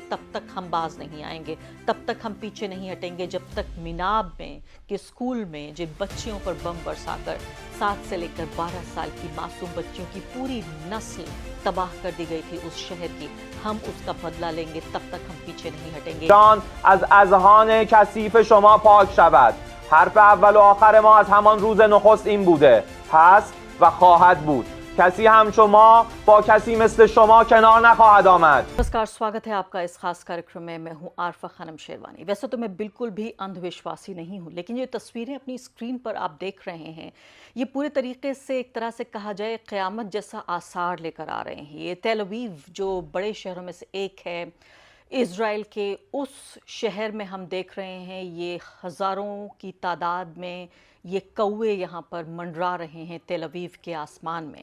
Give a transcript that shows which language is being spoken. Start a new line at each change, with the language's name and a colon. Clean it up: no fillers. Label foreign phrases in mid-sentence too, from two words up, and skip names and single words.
Hindi: तब तक हम बाज नहीं आएंगे, तब तक हम पीछे नहीं हटेंगे जब तक मिनाब में के स्कूल में जिन बच्चियों पर बम बरसाकर 7 से लेकर 12 साल की मासूम बच्चियों की पूरी नस्ल तबाह कर दी गई थी उस शहर की, हम उसका बदला लेंगे। तब तक हम पीछे नहीं हटेंगे।
Persian: جان از اذهان کثیف شما پاک شود. حرف اول و آخر ما از همان روز نخست این بوده، هست و خواهد بود. کسی هم شما با کسی مثل شما کنار نخواهد آمد.
Hindi: नमस्कार, स्वागत है आपका इस खास कार्यक्रम में। मैं हूं आरफा खानम शेरवानी। वैसे तो मैं बिल्कुल भी अंधविश्वासी नहीं हूं, लेकिन ये तस्वीरें अपनी स्क्रीन पर आप देख रहे हैं, ये पूरे तरीके से एक तरह से कहा जाए क़यामत जैसा आसार लेकर आ रहे हैं। ये तेल अवीव जो बड़े शहरों में से एक है इज़राइल के, उस शहर में हम देख रहे हैं ये हज़ारों की तादाद में ये कौवे यहाँ पर मंडरा रहे हैं तेल अवीव के आसमान में।